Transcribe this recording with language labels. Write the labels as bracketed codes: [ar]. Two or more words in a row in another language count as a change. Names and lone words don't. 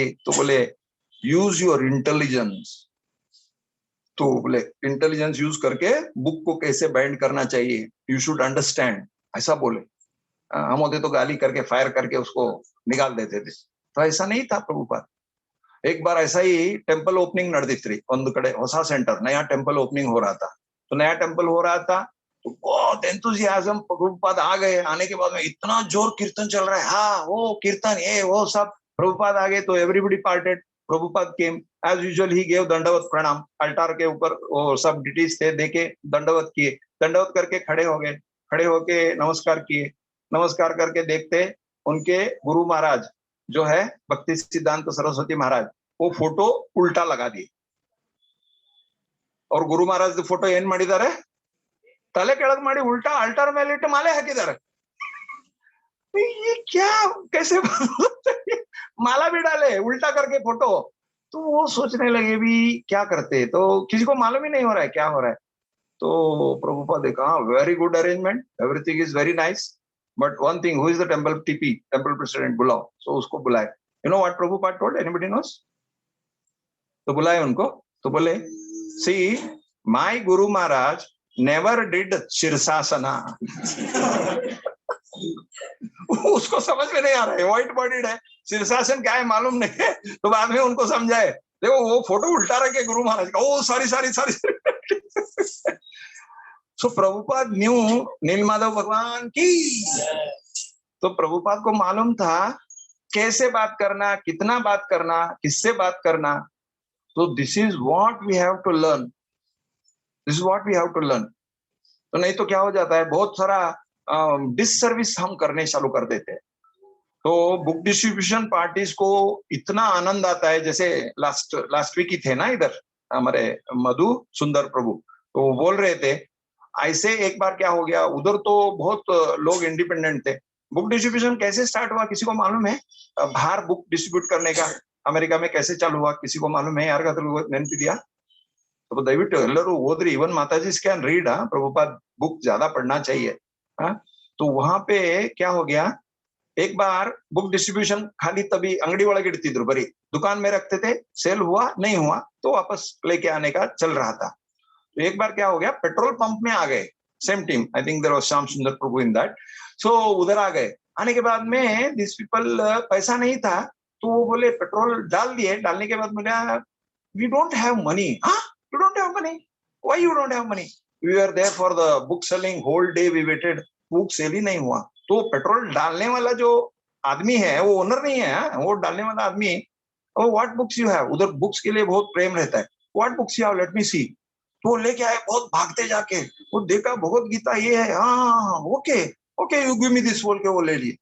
[hi] तो बोले, [en] use your intelligence. [hi] तो बोले [en] intelligence use [hi] करके बुक को कैसे बाइंड करना चाहिए, [en] you should understand, [hi] ऐसा बोले। हम होते तो गाली करके फायर करके उसको निकाल देते थे, तो ऐसा नहीं था प्रभुपाद। एक बार ऐसा ही [en] temple opening [kn] ನಡೆದಿತ್ತು ಒಂದು ಕಡೆ, ಹೊಸ ಸೆಂಟರ್, [hi] नया [en] temple opening [hi] हो रहा था। तो नया टेंपल हो रहा था तो बहुत एंथुसियाज्म, प्रभुपाद आ गए। आने के बाद में इतना जोर कीर्तन चल रहा है, हाँ वो कीर्तन ये वो सब। प्रभुपाद आ गए तो [en] everybody parted. Prabhupada came as usual, he gave [hi] दंडवत प्रणाम। अल्टार के ऊपर वो सब डिटीज थे, देके दंडवत किए। दंडवत करके खड़े हो गए, खड़े होके नमस्कार किए। नमस्कार करके देखते उनके गुरु महाराज जो है भक्ति सिद्धांत सरस्वती महाराज, वो फोटो उल्टा लगा दिए। और गुरु महाराज फोटो [kn] ಏನ್ ಮಾಡಿದ್ದಾರೆ, तले ಕೆಳಗೆ ಮಾಡಿ उल्टा अल्टार ಮೇಲೆ ಇಟ್ಟು माले ಹಾಕಿದ್ದಾರೆ। [hi] ये क्या, कैसे माला भी डाले उल्टा करके फोटो। तो वो सोचने लगे भी क्या करते, तो किसी को मालूम ही नहीं हो रहा है क्या हो रहा है। तो प्रभुपाद ने कहा, [en] very good arrangement, everything is very nice, but one thing, who is the temple TP, temple president, [hi] बुलाओ। सो उसको बुलाए। [en] you know what Prabhupada told, anybody knows? [hi] तो बुलाए उनको। तो बोले, [en] see my Guru Maharaj never did शीर्षासना। [hi] उसको समझ में नहीं आ रहा है, [en] white bodied [hi] है, शीर्षासन क्या है मालूम नहीं है। तो बाद में उनको समझाए, देखो वो फोटो उल्टा रखे गुरु महाराज का। [en] oh sorry sorry sorry. [hi] सो प्रभुपाद न्यू नीलमाधव भगवान की। तो प्रभुपाद को मालूम था कैसे बात करना, कितना बात करना, किससे बात करना। [en] तो this is what we have to learn, this is what we have to learn. [hi] तो नहीं तो क्या हो जाता है, बहुत सारा डिससर्विस हम करने चालू कर देते हैं। तो [en] book distribution parties [hi] को इतना आनंद आता है, जैसे [en] last week [hi] ही थे ना इधर हमारे मधु सुंदर प्रभु, तो वो बोल रहे थे ऐसे। एक बार क्या हो गया, उधर तो बहुत लोग इंडिपेंडेंट थे, [en] book distribution [hi] कैसे स्टार्ट हुआ किसी को मालूम है? बाहर [en] book distribute [hi] करने का अमेरिका में कैसे चालू हुआ किसी को मालूम है? [kn] ಯಾರಿಗಾದ್ರೂ ನೆನಪಿದೆಯಾ? तो ದಯವಿಟ್ಟು ಎಲ್ಲರೂ ಓದ್ರಿ, [en] even Mataji can read, [hi] प्रभुपाद बुक ज्यादा पढ़ना चाहिए। हाँ, तो वहां पे क्या हो गया, एक बार [en] book distribution [hi] खाली तभी [kn] ಅಂಗಡಿ ಒಳಗೆ ಇಡ್ತಿದ್ರು, [hi] बरी दुकान में रखते थे, सेल हुआ नहीं हुआ तो वापस लेके आने का चल रहा था। तो एक बार क्या हो गया, [en] petrol pump [hi] में आ गए, [en] same team, I think there was [hi] श्याम सुंदर प्रभु [en] in that. [hi] सो उधर आ गए, आने के बाद में [en] this people, [hi] पैसा नहीं था तो वो बोले पेट्रोल डाल दिए, डालने के बाद बोला [en] we don't have money. हाँ, you don't have money, why you don't have money? we are there for the book selling, whole day we waited, book sale [hi] ही नहीं हुआ। तो पेट्रोल डालने वाला जो आदमी है वो ओनर नहीं है, वो डालने वाला आदमी, [en] oh what books you have, [hi] उधर बुक्स के लिए बहुत प्रेम रहता है, [en] what books you have, let me see. [hi] तो वो लेके आए बहुत भागते जाके, वो देखा भगवत गीता ये है, हाँ [en] okay okay you give me this [hi] बोल के वो ले लिए।